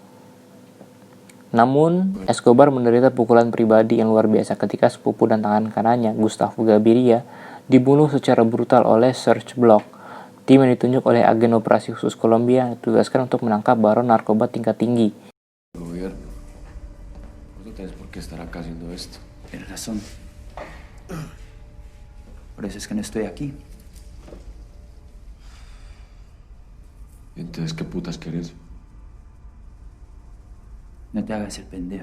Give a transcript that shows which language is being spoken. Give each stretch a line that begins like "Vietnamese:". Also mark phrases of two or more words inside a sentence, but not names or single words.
Indonesian: Namun, Escobar menderita pukulan pribadi yang luar biasa ketika sepupu dan tangan kanannya, Gustavo Gaviria, dibunuh secara brutal oleh Serge Bloch, tim yang ditunjuk oleh agen operasi khusus Kolombia yang ditugaskan untuk menangkap baron narkoba tingkat tinggi.
Spanish: Gobierno, no tienes por qué estar acá haciendo esto. Tienes razón. Por eso es que no estoy aquí. Entonces, ¿qué putas querés? No te hagas el pendejo.